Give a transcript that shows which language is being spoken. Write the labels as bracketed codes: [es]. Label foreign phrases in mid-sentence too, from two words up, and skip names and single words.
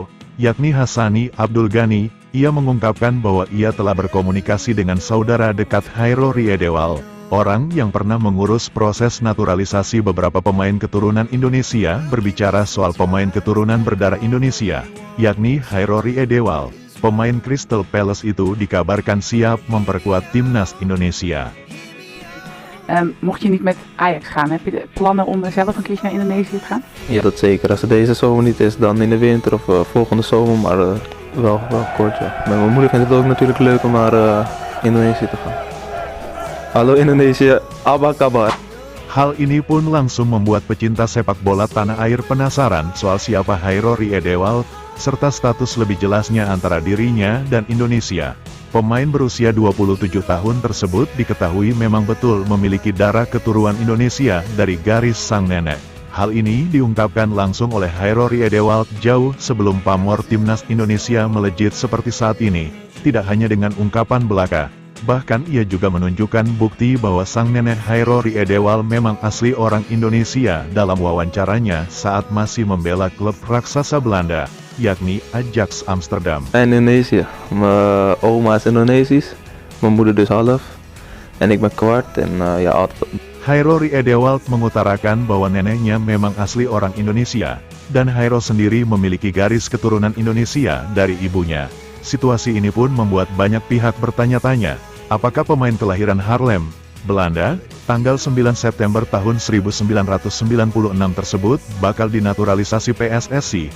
[id] yakni Hassani Abdul Ghani, ia mengungkapkan bahwa ia telah berkomunikasi dengan saudara dekat Hairil Riedewald, orang yang pernah mengurus proses naturalisasi beberapa pemain keturunan Indonesia. Berbicara soal pemain keturunan berdarah Indonesia, yakni Hairil Riedewald, pemain Crystal Palace itu dikabarkan siap memperkuat timnas Indonesia. [nl] Mocht je niet met Ajax gaan, heb je de plannen om zelf een keertje naar Indonesië te gaan? Ja, dat zeker. Als het deze zomer niet is, dan in de winter of volgende zomer, maar wel kort, ja. Mijn moeder vindt het ook natuurlijk leuk om naar Indonesië te gaan. [id] Halo Indonesia, apa kabar? Hal ini pun langsung membuat pecinta sepak bola tanah air penasaran soal siapa Hairil Riedewald, serta status lebih jelasnya antara dirinya dan Indonesia. Pemain berusia 27 tahun tersebut diketahui memang betul memiliki darah keturunan Indonesia dari garis sang nenek. Hal ini diungkapkan langsung oleh Hairil Riedewald jauh sebelum pamor timnas Indonesia melejit seperti saat ini. Tidak hanya dengan ungkapan belaka, bahkan ia juga menunjukkan bukti bahwa sang nenek Hairil Riedewald memang asli orang Indonesia dalam wawancaranya saat masih membela klub raksasa Belanda, yakni Ajax Amsterdam. [nl] Indonesië. Mijn oma is Indonesisch, mijn moeder dus half, en ik ben kwart en ja altijd. [id] Hairil Riedewald mengutarakan bahwa neneknya memang asli orang Indonesia, dan Hairil sendiri memiliki garis keturunan Indonesia dari ibunya. Situasi ini pun membuat banyak pihak bertanya-tanya, apakah pemain kelahiran Haarlem, Belanda, tanggal 9 September tahun 1996 tersebut bakal dinaturalisasi PSSI.